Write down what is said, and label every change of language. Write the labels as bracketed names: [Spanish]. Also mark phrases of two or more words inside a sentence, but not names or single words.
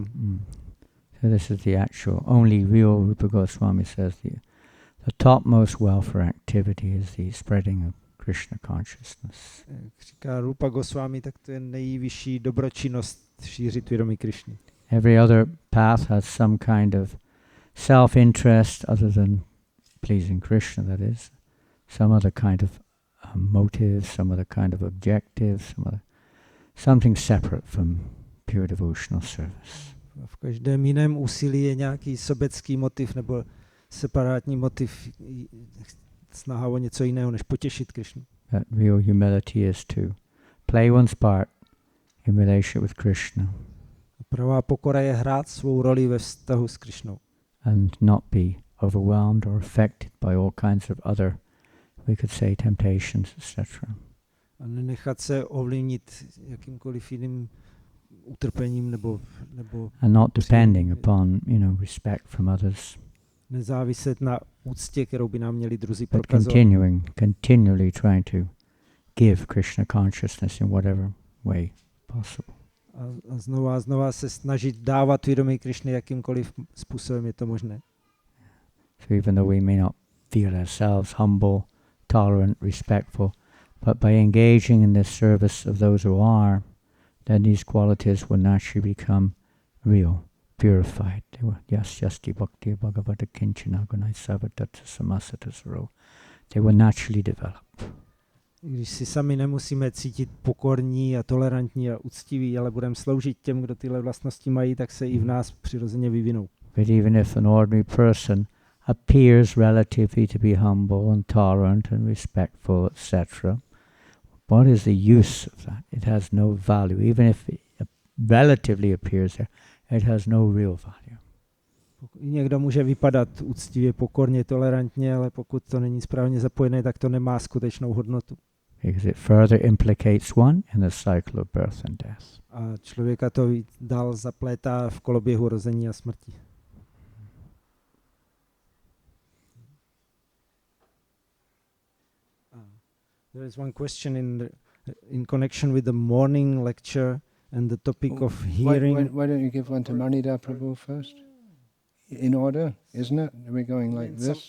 [English] So this is the actual, only real Rupa Goswami says the topmost welfare activity is the spreading of Krishna consciousness. [Czech] Jak říká Rupa Goswami, tak to je nejvyšší dobročinnost šířit vědomí Krishny. [English] Every other path has some kind of self-interest other than pleasing Krishna, that is. Some other kind of motive, some other kind of objective, something separate from pure devotional service. [Czech] V každém jiném úsilí je nějaký sobecký motiv nebo separátní motiv, snaha o něco jiného, než potěšit Krishnu. [English] That real humility is to play one's part in relation with Krishna [Czech] Pravá pokora je hrát svou roli ve vztahu s Krishnou. [English] and not be overwhelmed or affected by all kinds of other, we could say, temptations, etc. [Czech] A nenechat se ovlivnit jakýmkoliv jiným utrpením nebo [English] And not depending upon, respect from others, [Czech] nezáviset na úctě, kterou by nám měli druzí [English] but [Czech] prokazovat. [English] continually trying to give Krishna consciousness in whatever way possible. [Czech] A znova se snažit dávat vědomí Krishny jakýmkoliv způsobem je to možné. [English] So even though we may not feel ourselves humble, tolerant, respectful, but by engaging in this service of those who are, then these qualities will naturally become real, purified. They will [Sanskrit] yasyasti bhakti bhagavata kinchana gunai savatata samasata saro. [English] They will naturally develop. [Czech] Když si sami nemusíme cítit pokorní a tolerantní a uctiví, ale budeme sloužit těm, kdo tyhle vlastnosti mají, tak se i v nás přirozeně vyvinou. [English] But even if an ordinary person appears relatively to be humble and tolerant and respectful, etc., what is the use of that? It has no value. Even if it relatively appears there, it has no real value. [Czech] Někdo může vypadat úctivě, pokorně, tolerantně, ale pokud to není správně zapojené, tak to nemá skutečnou hodnotu. [English] Because it further implicates one in the cycle of birth and death. [Czech] A člověka to dál zaplétá v koloběhu rození a smrti. [English] There is one question in connection with the morning lecture and the topic of hearing. Why don't you give one to Manidhara Prabhu first? In order, isn't it? Are we going like this?